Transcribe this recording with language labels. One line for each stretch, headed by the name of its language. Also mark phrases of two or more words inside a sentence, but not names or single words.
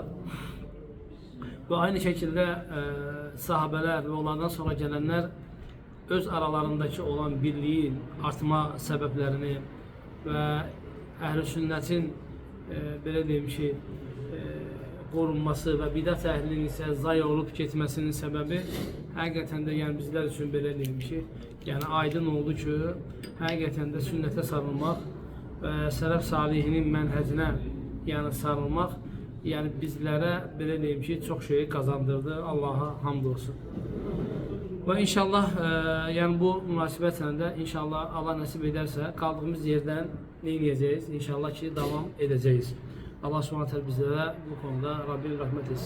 Turkish: Ve aynı şekilde sahabeler ve onlardan sonra gelenler öz aralarındaki olan birliğin artma sebeplerini
Azerbaijani: ve Əhl-i Sünnetin belə deyim ki, korunması ve bidat əhlinin ise zay olup getməsinin səbəbi həqiqətən də yəni bizler üçün belə deyim ki, yəni aydın oldu ki, həqiqətən də sünnətə sarılmaq və sələf salihinin mənhəcinə yəni sarılmaq yani bizlere belə deyim ki,
Turkish: çok şey kazandırdı. Allah'a hamd olsun. Ve inşallah yani bu münasibətle de inşallah Allah nasip ederse kaldığımız yerden ne edeceğiz? İnşallah ki devam edeceğiz.
Arabic: Allah subhanahu teala
Turkish: bizlere bu konuda Rabbim rahmet etsin.